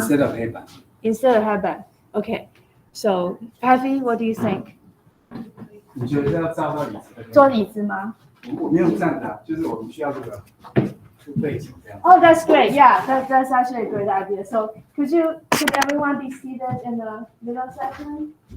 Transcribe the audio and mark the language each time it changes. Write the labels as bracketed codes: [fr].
[en] Instead of 黑板。 Instead of 黑板 Okay. So, Kathy, what do you think? [zh] 你觉得要照到椅子那边？做椅子吗？我没有站的，就是我们需要这个背景这样。 [en] Oh, that's great. Yeah, that's actually a great idea. So, could everyone be seated in the middle section?